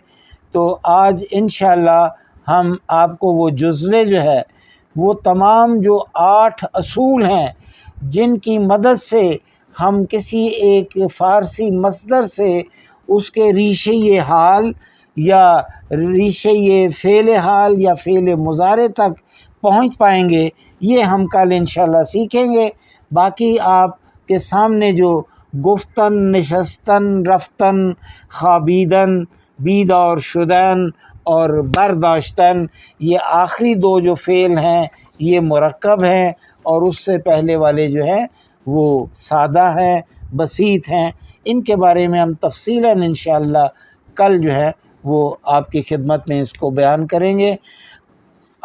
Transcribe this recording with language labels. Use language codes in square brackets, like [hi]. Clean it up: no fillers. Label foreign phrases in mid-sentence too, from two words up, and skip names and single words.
[ur] تو آج انشاءاللہ ہم آپ کو وہ جزوے جو ہے وہ تمام جو 8 اصول ہیں جن کی مدد سے ہم کسی ایک فارسی مصدر سے اس کے ریشہ حال یا ریشہ فعل حال یا فعل مضارع تک پہنچ پائیں گے، یہ ہم کل انشاءاللہ سیکھیں گے. باقی آپ کے سامنے جو گفتن، نشستن، رفتن، خوابیدن، بید اور شدن اور برداشتن، یہ آخری 2 جو فعل ہیں یہ مرکب ہیں، اور اس سے پہلے والے جو ہیں وہ سادہ ہیں، بسیط ہیں. ان کے بارے میں ہم تفصیلاً انشاءاللہ کل جو ہے وہ آپ کی خدمت میں اس کو بیان کریں گے.